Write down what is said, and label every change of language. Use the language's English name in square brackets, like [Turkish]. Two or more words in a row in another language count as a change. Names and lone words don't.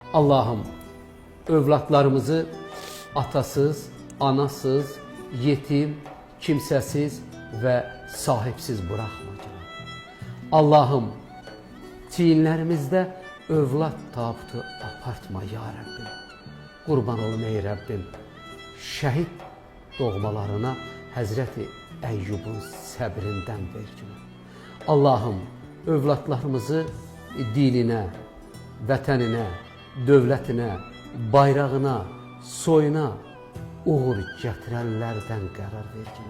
[Turkish] Allah'ım, övladlarımızı atasız, anasız, yetim, kimsesiz ve sahipsiz bırakma. Allah'ım, çiğinlerimizde övlad tabutu apartma ya Rabbim. [Azerbaijani] Kurban olum ey Rabbim. Şəhid doğmalarına Həzrəti Əyyubun səbrindən ver ki. Allah'ım, övladlarımızı dininə, vətəninə, dövlətinə, bayrağına, soyuna uğur gətirənlərdən qərar ver ki.